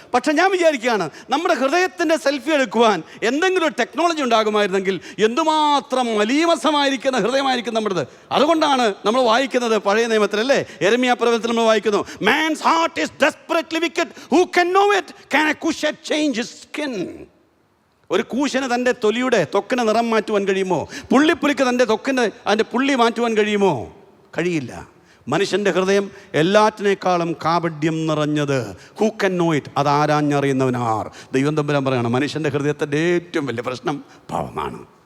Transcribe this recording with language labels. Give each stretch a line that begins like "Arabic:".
Malayalam: പക്ഷെ ഞാൻ വിചാരിക്കുകയാണ്, നമ്മുടെ ഹൃദയത്തിൻ്റെ സെൽഫി എടുക്കുവാൻ എന്തെങ്കിലും ഒരു ടെക്നോളജി ഉണ്ടാകുമായിരുന്നെങ്കിൽ എന്തുമാത്രം മലീമസമായിരിക്കുന്ന ഹൃദയമായിരിക്കും നമ്മുടേത്. അതുകൊണ്ടാണ് നമ്മൾ വായിക്കുന്നത് പഴയ നിയമത്തിലല്ലേ, യെരമ്യാ പ്രവചനത്തിൽ നമ്മൾ വായിക്കുന്നു,
English: man's heart is desperately wicked, who can know it? Can a cushion change his skin?
Malayalam: ഒരു കൂശന് തൻ്റെ തൊക്കിന് നിറം മാറ്റുവാൻ കഴിയുമോ? പുള്ളിപ്പുലിക്ക് തൻ്റെ അതിൻ്റെ പുള്ളി മാറ്റുവാൻ കഴിയുമോ? കഴിയില്ല. മനുഷ്യൻ്റെ ഹൃദയം എല്ലാറ്റിനേക്കാളും കാപഢ്യം നിറഞ്ഞത്.
English: Who can know it?
Malayalam: അത് ആരാഞ്ഞറിയുന്നവനാർ? ദൈവം തമ്പുരാൻ പറയണം, മനുഷ്യൻ്റെ ഹൃദയത്തിൻ്റെ ഏറ്റവും വലിയ പ്രശ്നം പാവമാണ്.